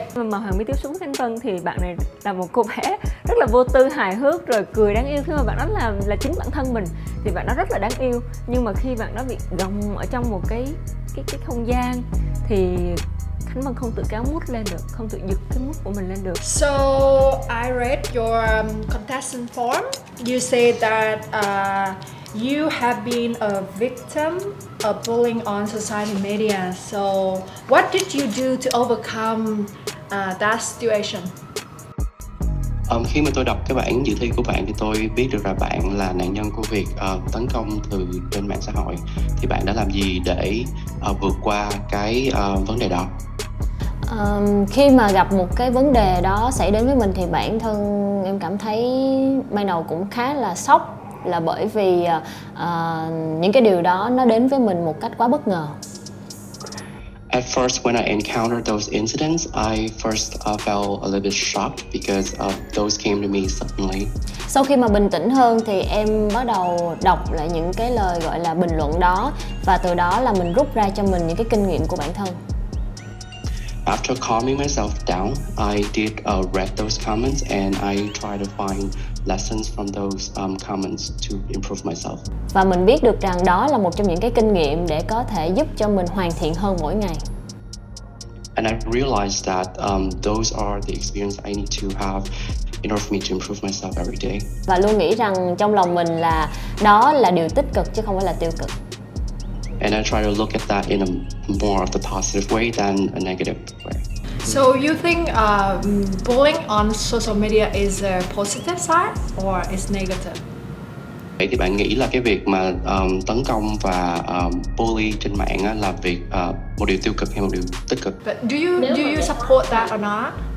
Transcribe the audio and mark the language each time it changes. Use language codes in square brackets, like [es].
[vi] Mà Hoàng mới tiếp xúc với Khánh Vân thì bạn này là một cô bé rất là vô tư, hài hước, rồi cười đáng yêu. Khi mà bạn đó là chính bản thân mình thì bạn đó rất là đáng yêu. Nhưng mà khi bạn đó bị gồng ở trong một cái không gian thì Khánh Vân không tự kéo mút lên được, không tự giật cái mút của mình lên được. [en] So I read your contestant form. You said that you have been a victim of bullying on social media. So what did you do to overcome that situation? [vi] Khi mà tôi đọc cái bản dự thi của bạn thì tôi biết được là bạn là nạn nhân của việc tấn công từ trên mạng xã hội. Thì bạn đã làm gì để vượt qua cái vấn đề đó? Khi mà gặp một cái vấn đề đó xảy đến với mình thì bản thân em cảm thấy ban đầu cũng khá là sốc, là bởi vì những cái điều đó nó đến với mình một cách quá bất ngờ. [en] At first, when I encountered those incidents, I first felt a little bit shocked because those came to me suddenly. [vi] Sau khi mà bình tĩnh hơn thì em bắt đầu đọc lại những cái lời gọi là bình luận đó, và từ đó là mình rút ra cho mình những cái kinh nghiệm của bản thân. [en] After calming myself down, I did read those comments and I tried to find lessons from those comments to improve myself. [vi] Và mình biết được rằng đó là một trong những cái kinh nghiệm để có thể giúp cho mình hoàn thiện hơn mỗi ngày. [en] And I realized that those are the experience I need to have in order for me to improve myself every day. [vi] Và luôn nghĩ rằng trong lòng mình là đó là điều tích cực chứ không phải là tiêu cực. [en] And I try to look at that in a more of the positive way than a negative way. So you think bullying on social media is a positive side or is negative? [vi] Vậy thì bạn nghĩ là cái việc mà tấn công và bully trên mạng á, là việc một điều tiêu cực hay một điều tích cực? [en] But do you support that or not?